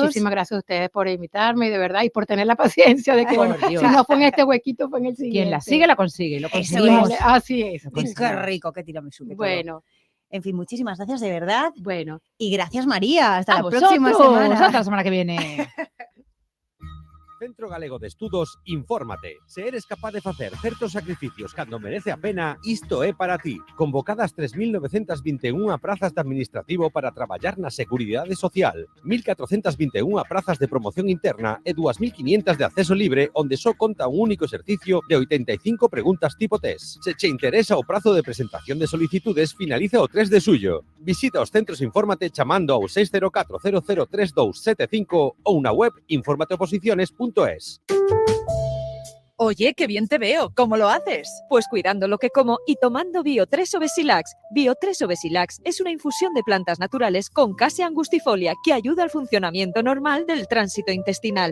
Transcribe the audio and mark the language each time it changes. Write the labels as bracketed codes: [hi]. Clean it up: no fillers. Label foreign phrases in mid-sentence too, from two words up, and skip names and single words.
[es] No, muchísimas gracias a ustedes por invitarme, de verdad, y por tener la paciencia de que, Por bueno, Dios. si no fue en este huequito, fue en el siguiente. Quien la sigue, la consigue. Lo Eso conseguimos. es. Así es. Qué rico, qué tiramisú. qué todo. Bueno. En fin, muchísimas gracias de verdad. Bueno. Y gracias, María. Hasta A la próxima vosotros. semana. Hasta la semana que viene. [gl] Centro Galego de Estudos, infórmate. Se eres capaz de facer certos sacrificios cando merece a pena, isto é para ti. Convocadas 3.921 prazas de administrativo para traballar na Seguridade Social, 1.421 prazas de promoción interna e 2.500 de acceso libre onde só conta un único exercicio de 85 preguntas tipo test. Se che interesa o prazo de presentación de solicitudes, finaliza o 3 de suyo. Visita os centros Infórmate chamando ao 604 003275 ou na web informateoposiciones.es. [es] Oye, qué bien te veo. ¿Cómo lo haces? Pues cuidando lo que como y tomando Bio3 Obesilax. Bio3 Obesilax es una infusión de plantas naturales con Cassia angustifolia que ayuda al funcionamiento normal del tránsito intestinal.